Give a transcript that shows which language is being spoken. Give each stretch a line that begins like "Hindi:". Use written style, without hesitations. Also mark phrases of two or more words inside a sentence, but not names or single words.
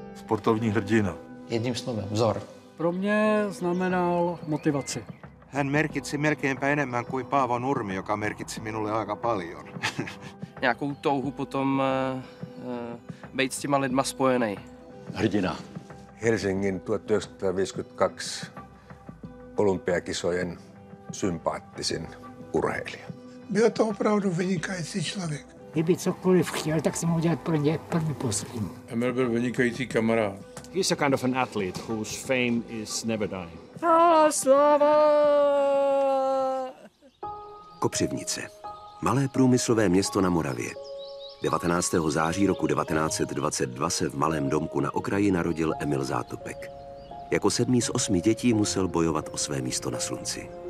Czech: sportovní hrdina. Jedním slovem, vzor. Pro mě znamenal motivaci.
Finnish: Hän merkitsi melkeinpä enemmän kuin Paavo Nurmi, joka merkitsi minulle aika paljon.
Czech: Nějakou touhu potom být s těma lidma spojený. Hrdina.
Finnish: Helsingin 1952 olympiakisojen sympaattisin urheilija.
Czech: Byl to opravdu vynikající člověk. Kdyby cokoliv chtěl, tak jsem ho udělat pro ně první poslední. Emil byl vynikající kamarád.
English: He's a kind of an athlete whose fame is never dying.
Czech: Sláva! Kopřivnice. Malé průmyslové město na Moravě. 19. září roku 1922 se v malém domku na okraji narodil Emil Zátopek. Jako 7. z 8 dětí musel bojovat o své místo na slunci.